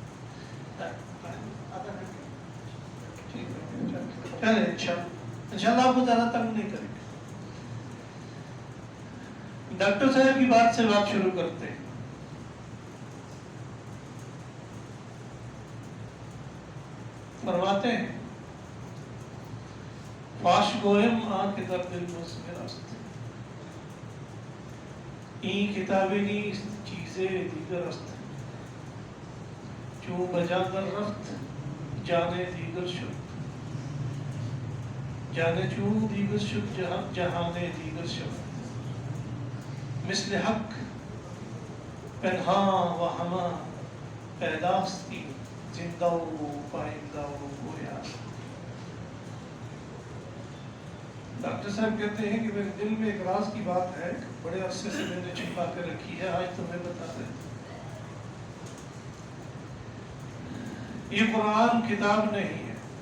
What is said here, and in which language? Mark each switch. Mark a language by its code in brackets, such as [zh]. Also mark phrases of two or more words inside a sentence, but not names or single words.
[ur] انشاءاللہ آپ کو زیادہ تنگ نہیں کریں گے. ڈاکٹر صاحب کی بات سے بات شروع کرتے ہیں. فرماتے ہیں [fa] فاش گویم آن کے در دل مزمر است، این کتابی نیست چیزیں دیگر است، چون بجا در رفت جانے دیگر شد، جانے چون دیگر شد جہانے دیگر شد، مثل حق پنہاں و ہمہ پیداستی، زندہ و پائندہ و گویا. [ur] ڈاکٹر صاحب کہتے ہیں کہ میرے دل میں ایک راز کی بات ہے، بڑے عرصے سے میں نے چھپا کے رکھی ہے، آج تمہیں بتا دیں. یہ قرآن کتاب نہیں ہے.